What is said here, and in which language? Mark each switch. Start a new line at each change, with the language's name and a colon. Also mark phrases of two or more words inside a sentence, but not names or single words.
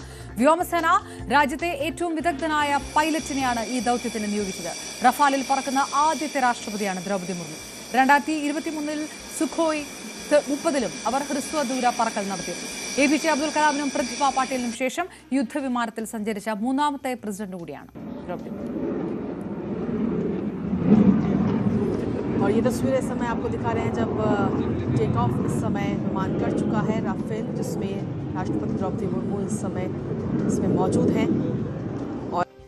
Malayalam: വ്യോമസേന രാജ്യത്തെ ഏറ്റവും വിദഗ്ധനായ പൈലറ്റിനെയാണ് ഈ ദൌത്യത്തിന് നിയോഗിച്ചത്. റഫാലിൽ പറക്കുന്ന ആദ്യത്തെ രാഷ്ട്രപതിയാണ് ദ്രൗപദി മുർമു. 2023 സുഖോയ് 30 അവർ ഹ്രസ്വദൂര പറക്കൽ നടത്തിയിരുന്നു. APJ അബ്ദുൽ കലാമിനും പ്രതിഭ പാട്ടീലിനും ശേഷം യുദ്ധവിമാനത്തിൽ സഞ്ചരിച്ച 3ാമത്തെ പ്രസിഡന്റ് കൂടിയാണ് ദ്രൗപദി.
Hindi: और ये तस्वीरें इस समय आपको दिखा रहे हैं जब
English: take off
Hindi: इस समय विमान कर चुका है राफेल, जिसमें राष्ट्रपति द्रौपदी मुर्मू इस समय इसमें मौजूद हैं. और